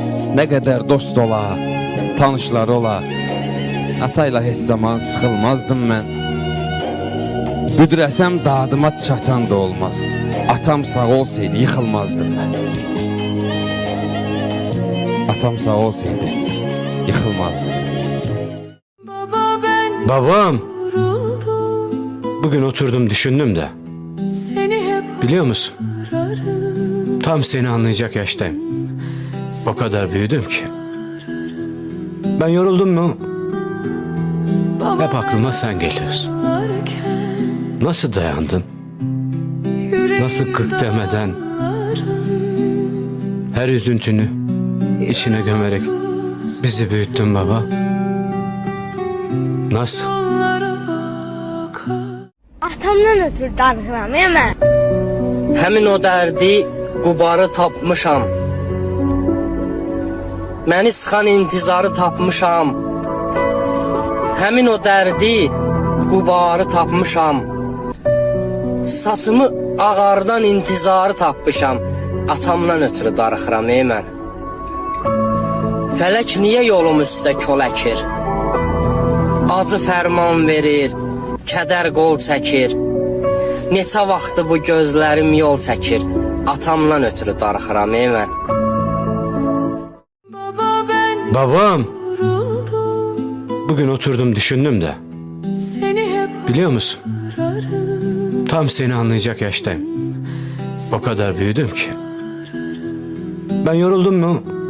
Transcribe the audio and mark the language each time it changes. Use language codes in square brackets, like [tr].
[az] Nə qədər dost ola, tanışları ola, atayla heç zaman sıxılmazdım mən. Büdürəsəm dadıma çatan da olmaz. Atam sağ olsaydı yıxılmazdım mən. Atam sağ olsaydı yıxılmazdım. [tr] Babam, bugün oturdum düşündüm de. Biliyor musun? Tam seni anlayacak yaştayım. O kadar büyüdüm ki. Ben yoruldum mu? Hep aklıma sen geliyorsun. Nasıl dayandın? Nasıl gık demeden her üzüntünü içine gömerek bizi büyüttün baba? Nasıl? [az] Atamdan ötürü darıxıram mən. Həmin o dərdi qubarı tapmışam. Məni sıxan intizarı tapmışam. Həmin o dərdi qubarı tapmışam. Saçımı ağardan intizarı tapmışam. Atamdan ötürü darıxıram mən. Fələk niyə yolum üstə kol əkir? Acı fərman verir, kədər qol çəkir. Neçə vaxtı bu gözlərim yol çəkir. Atamdan ötürü darıxıram mən. [tr] Babam, bugün oturdum düşündüm de. Biliyor musun? Tam seni anlayacak yaştayım. O kadar büyüdüm ki. Ben yoruldum mu?